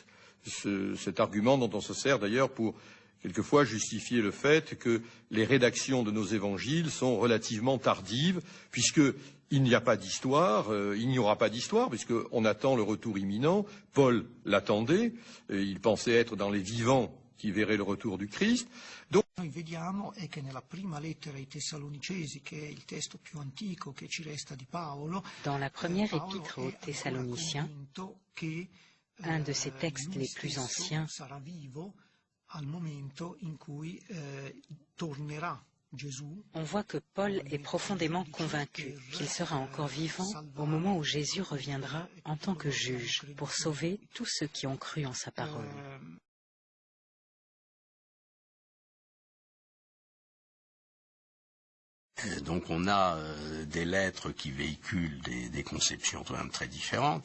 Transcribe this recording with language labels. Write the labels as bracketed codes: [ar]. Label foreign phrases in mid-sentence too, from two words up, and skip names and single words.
[fr] Cet argument dont on se sert d'ailleurs pour quelquefois justifier le fait que les rédactions de nos évangiles sont relativement tardives, puisqu'il n'y a pas d'histoire, il n'y aura pas d'histoire, puisqu'on attend le retour imminent. Paul l'attendait, il pensait être dans les vivants qui verraient le retour du Christ. Donc, [it] noi vediamo è che nella prima lettera ai Tessalonicesi, che è il testo più antico che ci resta di Paolo, [fr] dans la première épître aux Thessaloniciens, un de ses textes les plus anciens, [it] sarà vivo al momento in cui tornerà Gesù. [fr] On voit que Paul est profondément convaincu qu'il sera encore vivant au moment où Jésus reviendra en tant que juge pour sauver tous ceux qui ont cru en sa parole. Donc on a des lettres qui véhiculent des conceptions quand même très différentes.